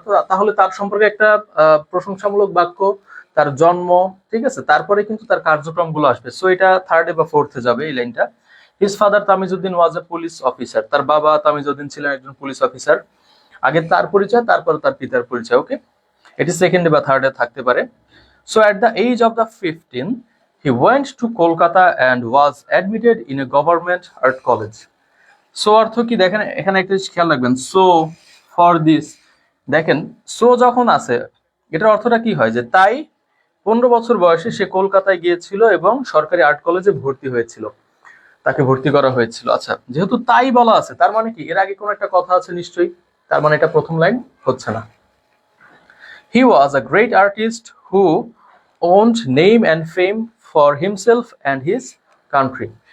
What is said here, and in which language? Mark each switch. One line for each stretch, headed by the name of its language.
Bangla: তো তাহলে তার সম্পর্কে একটা প্রশংসামূলক বাক্য, তার জন্ম, ঠিক আছে, তারপরে কিন্তু তার কার্যক্রমগুলো আসবে। সো এটা থার্ডে বা ফোর্থে যাবে এই লাইনটা।
English: His father Tamizuddin was a police officer.
Bangla: তার বাবা তামিজউদ্দিন ছিলেন একজন পুলিশ অফিসার। আগে তার পরিচয়, তারপরে তার পিতার পরিচয়। ওকে, এটি সেকেন্ডে বা থার্ডে থাকতে পারে।
English: So at the age of the 15 he went to Kolkata and was admitted in a government art college.
Bangla: So অর্থ কি দেখেন, এখানে একটা খেয়াল রাখবেন।
English: so for this,
Bangla: দেখেন সো যখন আছে এটার অর্থটা কি হয়, যে তাই 15 বছর বয়সে সে কলকাতায় গিয়েছিল এবং সরকারি আর্ট কলেজে ভর্তি হয়েছিল, তাকে ভর্তি করা হয়েছিল। আচ্ছা, যেহেতু তাই বলা আছে তার মানে কি এর আগে কোনো একটা কথা আছে নিশ্চয়ই, তার মানে এটা প্রথম লাইন হচ্ছে না।
English: He was a great artist who owned name and fame for himself and his country.